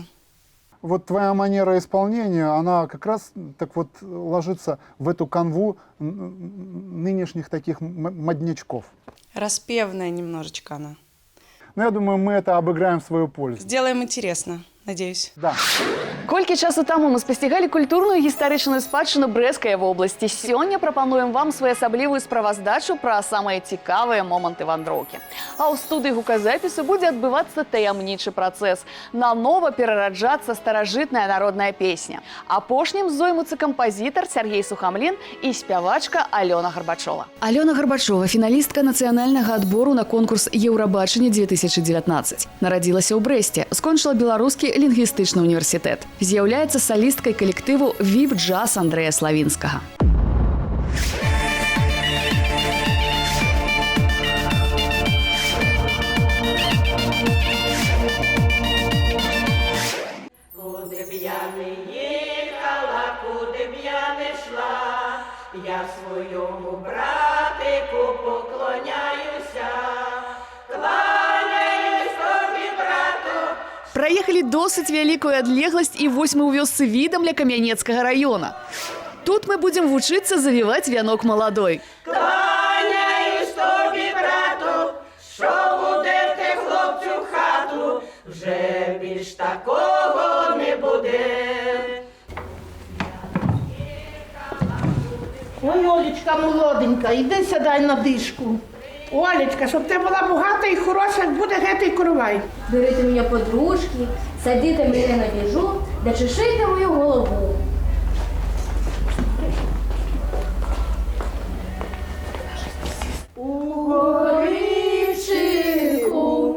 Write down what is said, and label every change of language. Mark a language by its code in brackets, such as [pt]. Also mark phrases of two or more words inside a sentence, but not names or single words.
[ru] Вот твоя манера исполнения, она как раз так вот ложится в эту канву нынешних таких моднячков. Распевная немножечко она. Но я думаю, мы это обыграем в свою пользу. Сделаем интересно, надеюсь. Да. [be] Колькі часу таму мы спасцігалі культурную гістарычную спадчыну Брэсцкай вобласці. Сёння прапануем вам своеасаблівую справаздачу пра самыя цікавыя моманты вандроўкі. А ў студыі гуказапісу будзе адбывацца таямнічы працэс. Нанова перараджацца старажытная народная песня. Апошнім зоймуцца кампазітар Сергей Сухамлін і спявачка Алена Горбачова. Алена Горбачова – фіналістка нацыянальнага адбору на конкурс Еўрабачання 2019. Нарадзілася ў Брэсце, скончыла Беларускі лінгвістычны універсітэт. З'яўляецца салісткай калектыву «Віп-джаз» Андрэя Славінскага. [uk] Куди б я не їхала, куди б я не йшла, я своєму братику поклоняюся. [be] Праехалі досыць вялікую адлегласць і вось мы ў вёсцы Відамля Камянецкага района. Тут мы будзем вучыцца завіваць вянок маладой. [uk] Кланяюсь тобі, брату, що буде ти, хлопцю, в хату, вже більш такого не буде. Ой, Олечка молоденька, іди сідай на дишку. Олечка, щоб ти була багата і хороша, як буде гетий коровай. [ru] Берите меня подружки, садите меня на вежу, да чешите мою голову. [uk] У горівчику